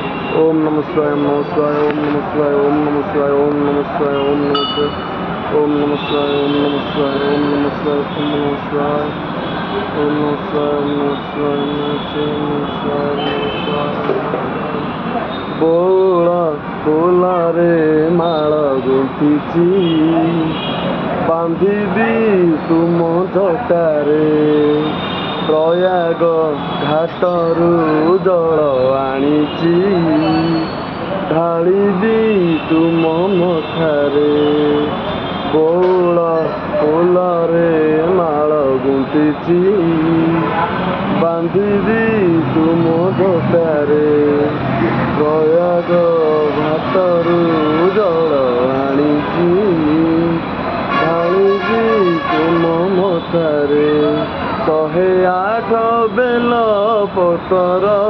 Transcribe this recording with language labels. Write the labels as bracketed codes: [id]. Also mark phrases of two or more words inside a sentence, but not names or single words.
[sa] ओम नमः शिवाय, ओम नमः शिवाय, ओम नमः शिवाय, ओम नमः शिवाय, ओम नमः शिवाय, ओम नमः शिवाय, ओम नमः शिवाय, ओम नमः शिवाय, ओम नमः शिवाय, ओम नमः शिवाय, ओम नमः शिवाय, ओम नमः शिवाय, ओम नमः शिवाय, ओम नमः शिवाय। [or] बोला बोला रे माଳ ଗୁନ୍ଥିଛି ବାନ୍ଧିବି ତୁମ ଜଟାରେ ପ୍ରୟାଗ ଘାଟରୁ ଜଳ ଆଣିଛି ଢାଳିବି ତୁମ ମଥାରେ ବଉଳ ଫୁଲରେ ମାଳ ଗୁନ୍ଥିଛି ବାନ୍ଧିବି ତୁମ ଜଟାରେ ପ୍ରୟାଗ ଘାଟରୁ ଜଳ ଆଣିଛି ଢାଳିବି ତୁମ ମଥାରେ 108 ବେଲ ପତର